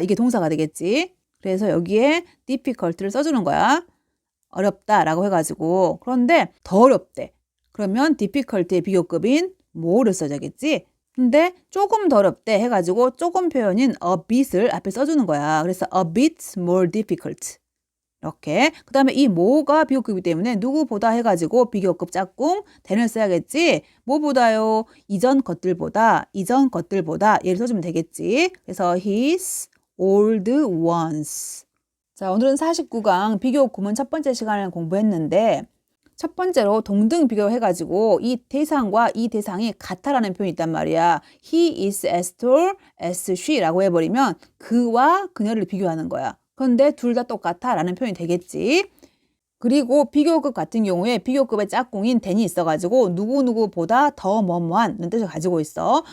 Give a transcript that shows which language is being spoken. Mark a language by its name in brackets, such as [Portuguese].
[Korean] 이게 동사가 되겠지. 그래서 여기에 difficult를 써주는 거야. 어렵다라고 해가지고. 그런데 더 어렵대. 그러면 difficult의 비교급인 more를 써야겠지. 근데 조금 더 어렵대 해가지고 조금 표현인 a bit을 앞에 써주는 거야. 그래서 [English] a bit more difficult. [Korean] 이렇게. 그 다음에 이 뭐가 비교급이기 때문에 누구보다 해가지고 비교급 짝꿍 than을 써야겠지. 뭐보다요? 이전 것들보다 얘를 써주면 되겠지. 그래서 [English] his old ones. [Korean] 자, 오늘은 49강 비교 구문 첫 번째 시간을 공부했는데 첫 번째로 동등 비교해가지고 이 대상과 이 대상이 같다라는 표현이 있단 말이야. [English] He is as tall as she라고 [Korean] 해버리면 그와 그녀를 비교하는 거야. 그런데 둘 다 똑같아 라는 표현이 되겠지. 그리고 비교급 같은 경우에 비교급의 짝꿍인 than이 있어가지고 누구누구보다 더 뭐뭐한는 뜻을 가지고 있어.